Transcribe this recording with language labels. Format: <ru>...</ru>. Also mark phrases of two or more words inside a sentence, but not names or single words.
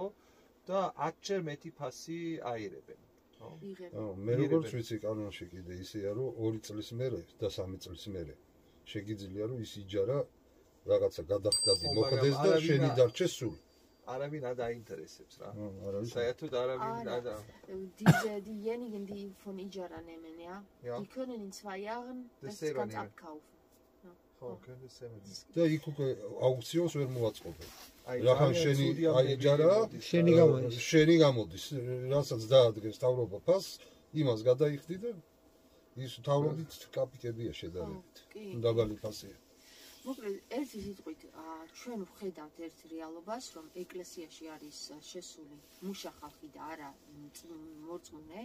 <ka>და 10-ჯერ მეტი ფასი აირებენ, ხო? მე როგორც ვიცი კანონში კიდე ისეა, რომ 2 წლის მერე და 3 წლის მერე შეგიძლია რომ ის იჯარა რაღაცა გადახდადი მოხდეს და შენი დარჩეს სულ. არავინ არ დაინტერესებს რა. საერთოდ არავინ არ და</ka> <de>diejenigen die von Ijara nehmen, ja, die können in 2 Jahren das ganz abkaufen. ხო, können das</de> <ka>და იქ უკვე აუქციონს ვერ მოვაწყობენ. რახან შენი აიჯარა, შენი გამოდის, რასაც დაადგეს თავრობა ფასს, იმას გადაიხდი და ის თავრობით კაპიკებია შედარებით. დაბალი ფასია. მოკლედ ერთი სიტყვით ჩვენ ვხედავთ ერთ რეალობას, რომ ეკლესიაში არის შესული მუშა ხალხი და არა მორწმუნე.</ka>